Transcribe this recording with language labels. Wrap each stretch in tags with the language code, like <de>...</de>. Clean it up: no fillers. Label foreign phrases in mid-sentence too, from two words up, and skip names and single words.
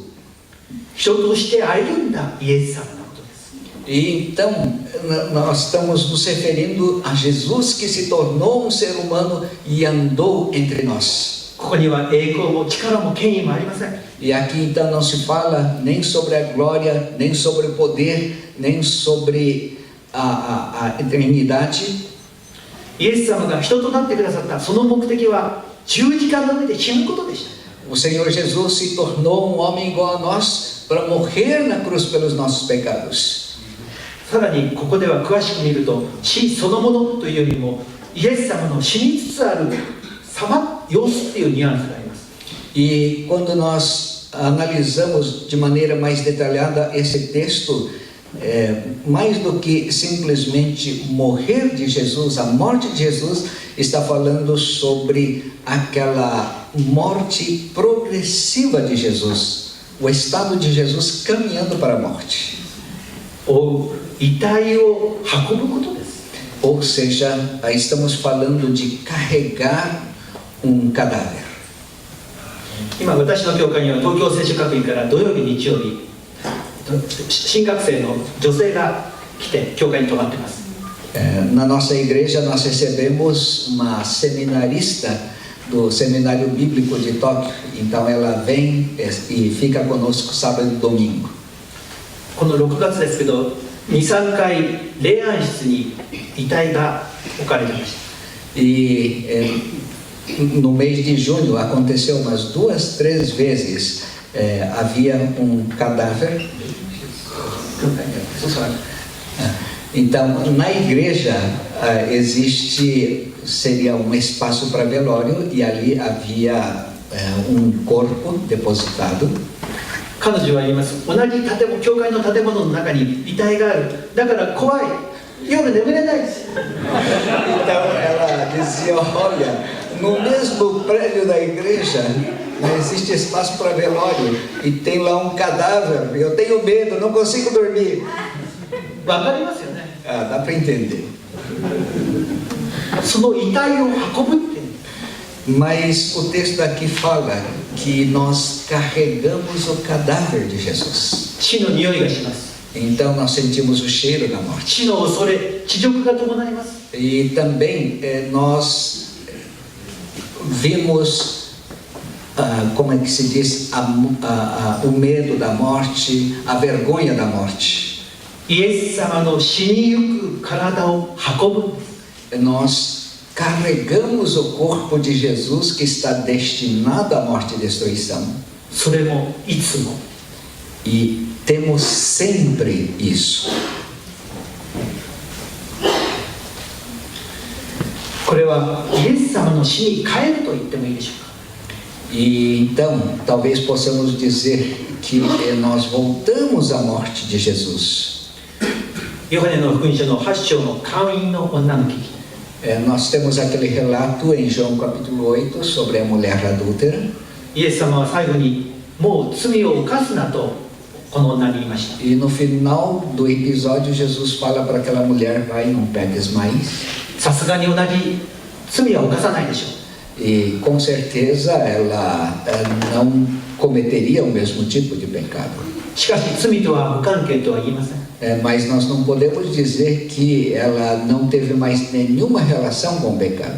<ja>人として歩んだイエス様のことです。</ja> <pt>E então, nós estamos nos referindo a Jesus que se tornou um ser humano e andou entre nós.</pt> <ja>ここには栄光も力も権威もありません。</ja> <pt>E aqui então não se fala nem sobre a glória, nem sobre o poder, nem sobre a eternidade.</pt> <ja>イエス様が人となってくださったその目的は十字架の上で死ぬことでした。</ja> <pt>O Senhor Jesus se tornou um homem igual a nós para morrer na cruz pelos nossos pecados.</pt> <ja>さらにここでは詳しく見ると、死そのものというよりもイエス様の死につつある様子っていうニュアンスがあります。</ja> <pt>E quando nós analisamos de maneira mais detalhada esse texto, mais do que simplesmente morrer de Jesus, a morte de Jesus, está falando sobre aquela morte progressiva de Jesus, o estado de Jesus caminhando para a morte.</pt> <ja>遺体を運ぶことです。</ja> <pt>Ou seja, aí estamos falando de carregar um cadáver.</pt> <ja>今私の教会には東京聖書学院から土曜日日曜日新学生の女性が来て教会に泊まっています。</ja> <pt>Na nossa igreja nós recebemos uma seminarista do Seminário Bíblico de Tóquio, então ela vem e fica conosco sábado e domingo.</pt> <ja>この6月ですけど 2,3 回霊安室に遺体が置かれていました。</ja> <pt>E no mês de junho aconteceu umas 2, 3 vezes, havia um cadáver. Então na igreja seria um espaço para velório e ali havia um corpo depositado.</pt> <ja>彼女は言います。同じ教会の建物の中に遺体がある。だから怖い。夜眠れないです。</ja> <pt>Então ela dizia, olha, no mesmo prédio da igreja existe espaço para velório e tem lá um cadáver, eu tenho medo, não consigo dormir.</pt> <ja>わかりますよね。</ja> <pt>Dá para entender.</pt> <ja>その遺体を運ぶって。</ja> <pt>Mas o texto daqui fala que nós carregamos o cadáver de Jesus.</pt> <ja>死の匂いがします。</ja> <pt>Então nós sentimos o cheiro da morte.</pt> <ja>死の恐れ、恥辱が伴います。</ja> <pt>E também nós vimos, como é que se diz, o medo da morte, a vergonha da morte.</pt> <ja>イエス様の死にゆく体を運ぶんです。</ja> <pt>Nós carregamos o corpo de Jesus que está destinado à morte e destruição.</pt> <ja>それもいつも。</ja> <pt>E temos sempre isso.</pt> <ja>これはイエス様の死に変えると言ってもいいでしょうか。</ja> <pt>E então, talvez possamos dizer que nós voltamos à morte de Jesus.</pt> <ja>ヨハネの福音書の8章の姦淫の女の記事。</ja> <pt>Nós temos aquele relato em João capítulo 8 sobre a mulher adúltera.</pt> <ja>イエス様は最後にもう罪を犯すなとこの女に言いました。</ja> <pt>E no final do episódio, Jesus fala para aquela mulher: vai, não peques mais.</pt> <ja>さすがに同じ罪は犯さないでしょう。</ja> <pt>E com certeza ela não cometeria o mesmo tipo de pecado.</pt> <ja>しかし罪とは無関係とは言いません。</ja> <pt>Mas nós não podemos dizer que ela não teve mais nenhuma relação com o pecado.</pt>